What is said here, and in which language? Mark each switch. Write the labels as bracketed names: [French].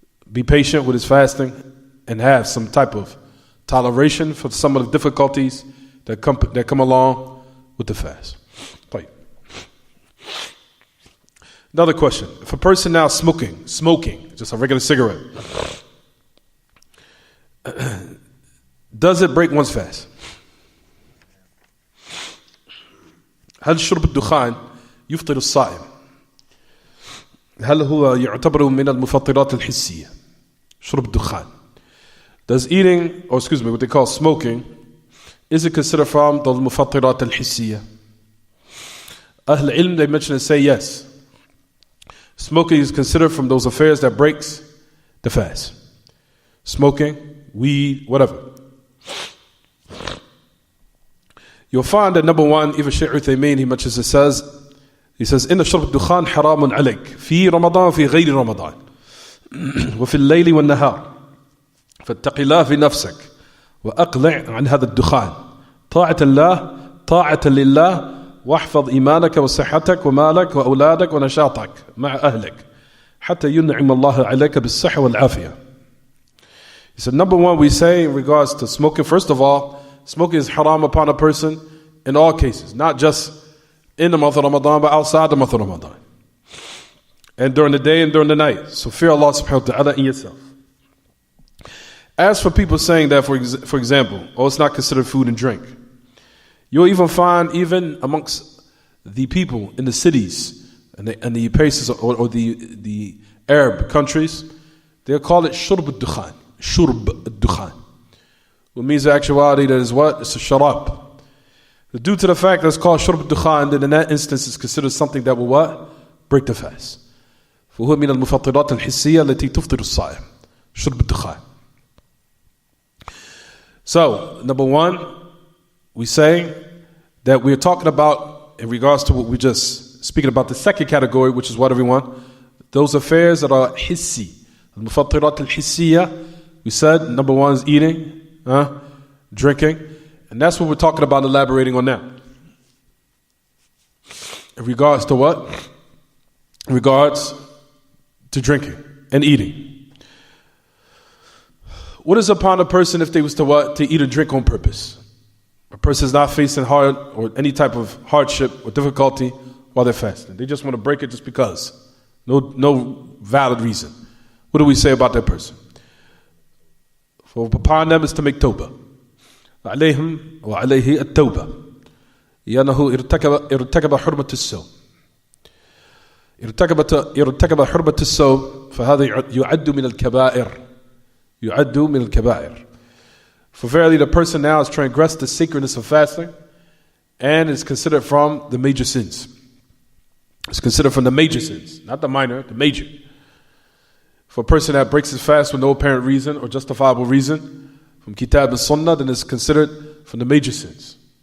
[English] Be patient with his fasting and have some type of toleration for some of the difficulties that come along with the fast. Right. Another question. If a person now smoking, just a regular cigarette, does it break one's fast? [Arabic] هل شرب الدخان يفطر الصائم؟ هل هو يعتبر من المفطرات الحسية؟ شرب الدخان. [English] Does what they call smoking, is it considered from the المفطرات الحسية? Ahl ilm, they mention and say yes. Smoking is considered from those affairs that breaks the fast. Smoking, weed, whatever. You'll find that number one, even Shaykh Uthaymeen, he mentions it says, he says, [Arabic] إن شرب الدخان حرام عليك في رمضان في غير رمضان وفي الليل والنهار فاتق الله في نفسك وأقلع عن هذا الدخان طاعة الله طاعة لله واحفظ إيمانك وصحتك ومالك وأولادك ونشاطك مع أهلك حتى ينعم الله عليك بالصحة والعافية. [English] He said, number one, we say in regards to smoking, first of all, smoking is haram upon a person in all cases, not just in the month of Ramadan, but outside the month of Ramadan. And during the day and during the night. So fear Allah subhanahu wa ta'ala in yourself. As for people saying that, for example, oh, it's not considered food and drink. You'll even find, even amongst the people in the cities and the places or the Arab countries, they'll call it shurb al-dukhan. Shurb al-dukhan. What means in actuality that is what? It's a sharab. Due to the fact that it's called shurb al-dukhan, then in that instance it's considered something that will what? Break the fast. [Arabic] فهو من المفطرات الحسية التي تفطر الصائم. شرب الدخان. [English] So, number one, we say that we're talking about, in regards to what we just speaking about, the second category, which is what, everyone? Those affairs that are hissi. [Arabic] المفطرات الحسية, [English] we said, number one is eating, drinking, and that's what we're talking about, elaborating on now. In regards to what? In regards to drinking and eating. What is upon a person if they was to what? To eat or drink on purpose? A person is not facing hard or any type of hardship or difficulty while they're fasting. They just want to break it just because. No valid reason. What do we say about that person? For upon them is to make tawbah. [Arabic] عليهم وعليه التوبة لأنه ارتكب حرمة الصوم. ارتكب حرمة الصوم فهذا يعد من الكبائر. يعد من الكبائر. [English] For verily the person now has transgressed the sacredness of fasting and is considered from the major sins. It's considered from the major sins, not the minor, the major. For a person that breaks his fast with no apparent reason or justifiable reason from Kitab and Sunnah, then it's considered from the major sins.